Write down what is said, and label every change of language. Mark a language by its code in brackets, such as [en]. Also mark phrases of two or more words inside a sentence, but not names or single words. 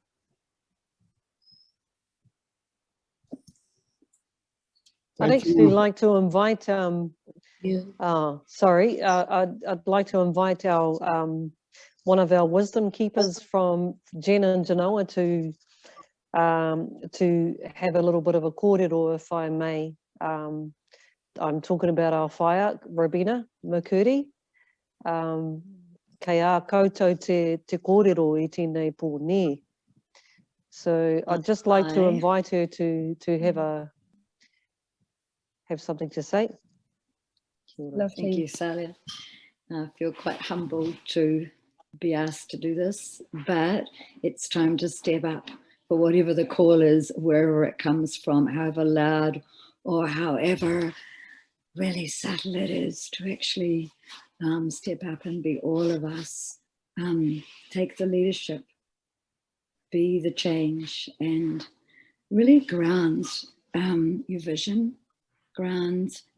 [en] I'd actually like to invite, I'd like to invite our, one of our wisdom keepers from Jen and Genoa to have a little bit of a kōrero, if I may. I'm talking about our whaia, Robina Makuri. [mi] Kei a koutou te kōrero I tēnei pōne. [en] So I'd just like to invite her to have something to say. Lovely. Thank you, Salia. I feel quite humbled to be asked to do this, but it's time to step up for whatever the call is, wherever it comes from, however loud or however really subtle it is, to actually step up and be all of us, take the leadership, be the change, and really ground your vision, ground.